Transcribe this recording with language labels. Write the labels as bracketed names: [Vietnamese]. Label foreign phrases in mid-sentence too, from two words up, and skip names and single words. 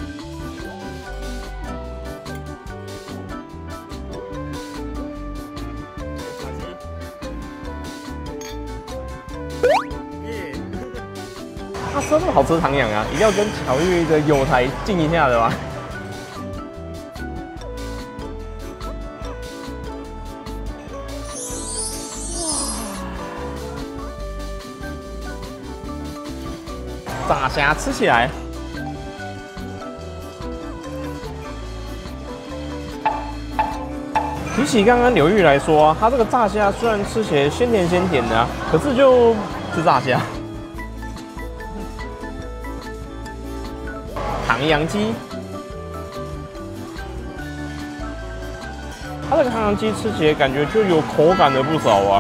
[Chinese] 它真的好吃唐揚啊，一定要跟巧遇的友台敬一下的吧。炸蝦吃起來，比起剛剛柳玉來說啊，它這個炸蝦雖然吃起來鮮甜鮮甜的啊，可是就是炸蝦。唐揚雞，它這個唐揚雞吃起來感覺就有口感了不少啊。